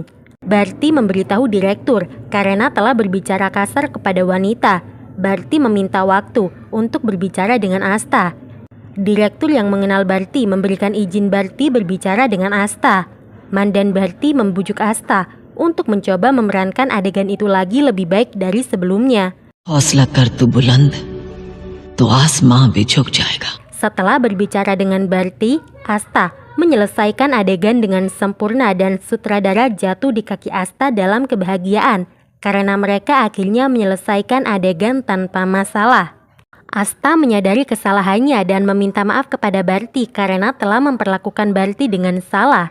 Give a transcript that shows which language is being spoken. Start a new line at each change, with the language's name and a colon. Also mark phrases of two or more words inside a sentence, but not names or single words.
Indonesian: Barty memberitahu direktur karena telah berbicara kasar kepada wanita. Barty meminta waktu untuk berbicara dengan Asta. Direktur yang mengenal Barty memberikan izin Barty berbicara dengan Asta. Man dan Barty membujuk Asta untuk mencoba memerankan adegan itu lagi lebih baik dari sebelumnya.
Hindi: हौसला कर तू बुलंद तो आसमां भी झुक जाएगा.
Indonesian: Setelah berbicara dengan Barty, Asta menyelesaikan adegan dengan sempurna dan sutradara jatuh di kaki Asta dalam kebahagiaan karena mereka akhirnya menyelesaikan adegan tanpa masalah. Asta menyadari kesalahannya dan meminta maaf kepada Barty karena telah memperlakukan Barty dengan salah.